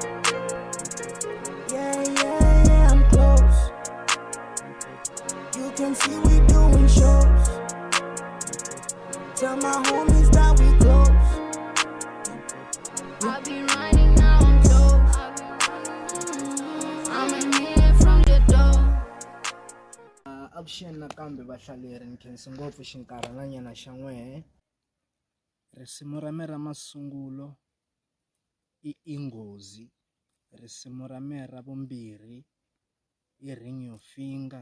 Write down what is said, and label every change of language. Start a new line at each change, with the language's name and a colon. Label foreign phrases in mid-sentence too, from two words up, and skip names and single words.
English: Yeah, I'm close. You can see we doing shows. Tell my homies that we close. I'll be running now, I'm close. I'm a minute from the door.
Tsonga: Avuxeni nakambe vahlaleri ni khensi ngopfu xinkarhananyana xa n'wehe. Risimu ra me ra masungulo i Inghozi. Risimu ra me ra vumbirhi i Ring Your Finger.